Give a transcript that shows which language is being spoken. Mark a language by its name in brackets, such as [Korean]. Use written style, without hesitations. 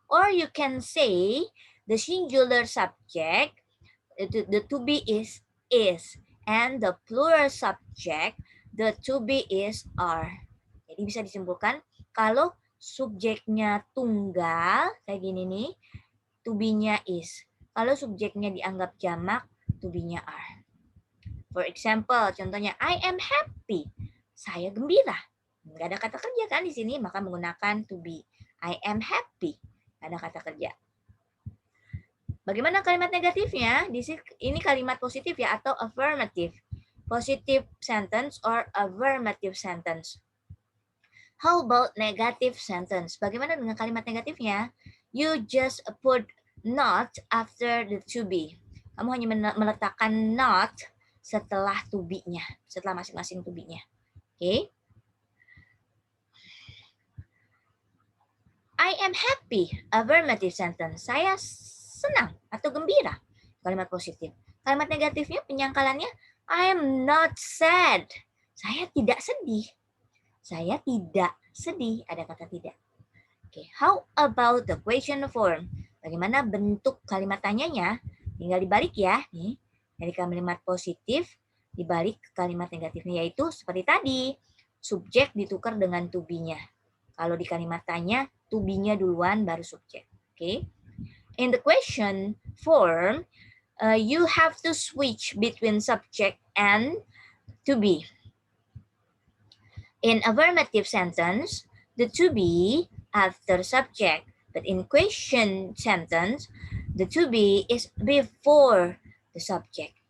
[English] Or you can say the singular subject, the to be is, and the plural subject, the to be is are. [Indonesian] Jadi bisa disimpulkan kalau subjeknya tunggal kayak gini nih, to be-nya is. Kalau subjeknya dianggap jamak, to be-nya are. [English] For example, [Indonesian] contohnya [English] I am happy. [Indonesian] Saya gembira. Nggak ada kata kerja kan di sini, maka menggunakan to be. [English] I am happy. [Indonesian] Nggak ada kata kerja. Bagaimana kalimat negatifnya? Ini kalimat positif ya atau affirmative. [English] Positive sentence or affirmative sentence. How about negative sentence? [Indonesian] Bagaimana dengan kalimat negatifnya? [English] You just put not after the to be. [Indonesian] Kamu hanya meletakkan not setelah to be-nya, setelah masing-masing to be-nya. Oke. [English] I am happy, affirmative sentence. [Indonesian] Saya senang atau gembira, kalimat positif. Kalimat negatifnya penyangkalannya [English] I am not sad. [Indonesian] Saya tidak sedih. Saya tidak sedih. Ada kata tidak. [English] Oke, how about the question form? [Indonesian] Bagaimana bentuk kalimat tanyanya? Tinggal dibalik ya. Nih, dari kalimat positif dibalik ke kalimat negatifnya, yaitu seperti tadi. Subjek ditukar dengan to be-nya. Kalau di kalimat tanya, to be-nya duluan baru subjek. Oke. [English] In the question form, you have to switch between subject and to be. In affirmative sentence, the to be after subject, but in question sentence, the to be is before the subject.